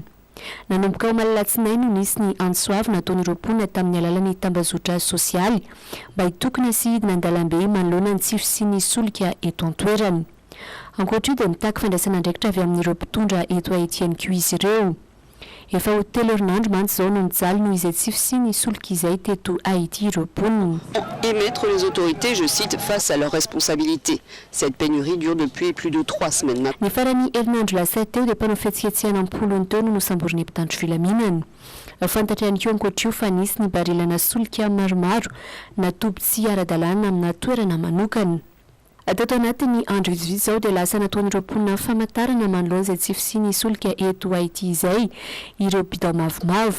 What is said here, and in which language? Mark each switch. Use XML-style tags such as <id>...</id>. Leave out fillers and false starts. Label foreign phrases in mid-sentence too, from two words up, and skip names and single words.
<mg>Nanomboka ao Malalatsinainy no nisy ny ansoavy nataon'ireo mponina tamin'ny alalan'ny tambazotra sosialy mba hitokana sy hidina an-dalambe manoloana ny tsy fisian'ny solika eto an-toerana. Ankoatra io dia mitaky fandraisana andraikitra avy amin'ireo mpitondra eto Haïti ihany koa izy ireo. efa ho telo herinandro mantsy zao no nijaly noho izay tsy fisiny solika izay teto Haïti ireo mponina.</mg> <fr>Et mettre les autorités, je cite, face à leurs responsabilités. Cette pénurie dure depuis plus de 3 semaines maintenant.</fr> <mg>Ny farany herinandro lasa teo dia mpanao fihetsiketsehana ampolony teo no nosamboriny mpitandro filaminana. Fantatra ihany koa ankoatra io fa nisy ny barilana solika maromaro natoby tsy ara-dalàna amina toerana manokana. Teto anatin'ny andro izy zao dia lasa nataon'ireo mponina famantarana manoloana izay tsy fisiny solika eto Haïti izay ireo bidao mavomavo.</mg>